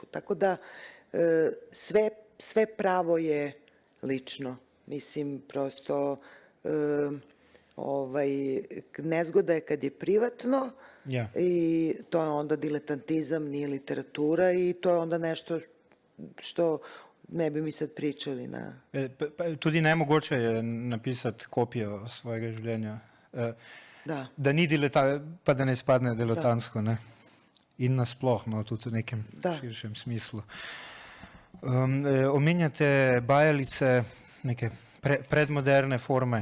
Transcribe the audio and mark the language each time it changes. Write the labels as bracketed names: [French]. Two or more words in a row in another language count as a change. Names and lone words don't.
[Serbian] Tako da sve pravo je lično. Mislim, prosto nezgoda je kad je privatno i to je onda diletantizam, nije literatura i to je onda nešto što ne bi mi sad pričali na... [Slovenian] Tudi nemogoče je napisati kopijo svojega življenja. Da ni pa da ne spadne diletantsko, ne? In nasploh, no, tudi v nekem širšem smislu. Omenjate bajalice, neke predmoderne forme.